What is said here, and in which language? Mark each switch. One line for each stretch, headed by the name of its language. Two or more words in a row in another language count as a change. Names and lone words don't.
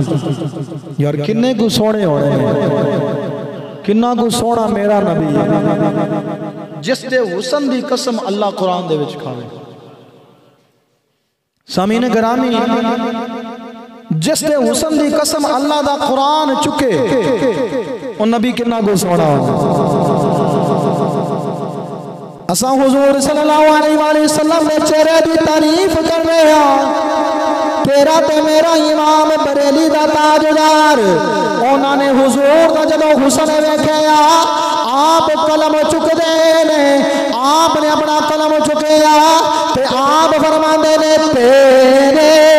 Punjabi: یار کنے کو سوہنے ہونے ہیں، کنا کو سوہنا میرا نبی ہے، جس دے حسن دی قسم اللہ قرآن دے وچ کھاوے. سامعین گرامی، جس دے حسن دی قسم اللہ دا قرآن چکے، او نبی کنا کو سوہنا.
Urdu: اساں حضور
Arabic: صلى الله عليه وسلم
Urdu: نے چہرے کی تعریف کر رہے ہیں.
Punjabi: تیرا تے میرا امام بریلی دا تاجدار انہوں نے حضور کا جدوں حسن ویکھیا آپ قلم چکتے نے، آپنے اپنا قلم چکیا تے آپ فرماتے نے تیرے